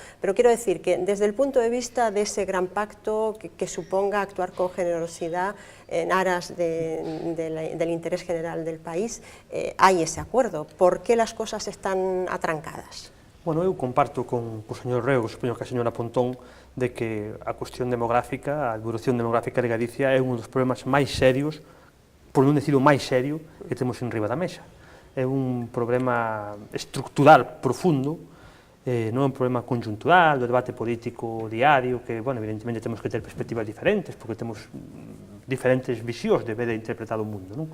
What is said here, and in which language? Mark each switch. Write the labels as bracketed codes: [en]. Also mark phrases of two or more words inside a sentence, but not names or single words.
[es] Pero pero quiero decir que desde el punto de vista de ese gran pacto que suponga actuar con generosidad en aras del interés general del país, hay ese acuerdo. ¿Por qué las cosas están atrancadas? [gl] Bueno, eu comparto con o señor Rego, supoño que a señora Pontón, de que a cuestión demográfica, a evolución demográfica de Galicia é un dos problemas máis serios, por non decir o máis serio, que temos en riba da mesa. É un problema estructural profundo, non é un problema conjuntural, do debate político diario, que, bueno, evidentemente temos que ter perspectivas diferentes, porque temos diferentes visións de ver e interpretar o mundo, non?